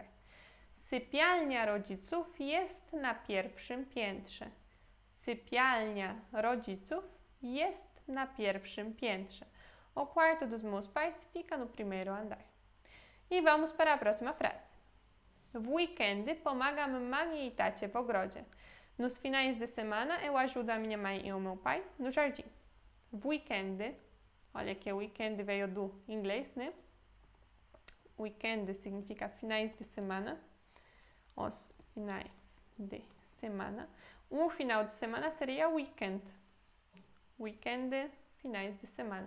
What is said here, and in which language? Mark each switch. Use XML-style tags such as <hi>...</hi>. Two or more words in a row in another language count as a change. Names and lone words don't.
<pl>Sypialnia rodziców jest na pierwszym piętrze. Sypialnia rodziców jest na pierwszym piętrze.</pl> <pt>O quarto dos meus pais fica no primeiro andar. E vamos para a próxima frase.</pt> <pl>W weekendy pomagam mamie e tacie w ogrodzie.</pl> <pt>Nos finais de semana eu ajudo a minha mãe e o meu pai no jardim.</pt> <pl>W weekendy,</pl> <pt>olha que o weekend veio do inglês, né? Weekend significa finais de semana. Os finais de semana. Um final de semana seria weekend. Weekend, finais de semana.</pt>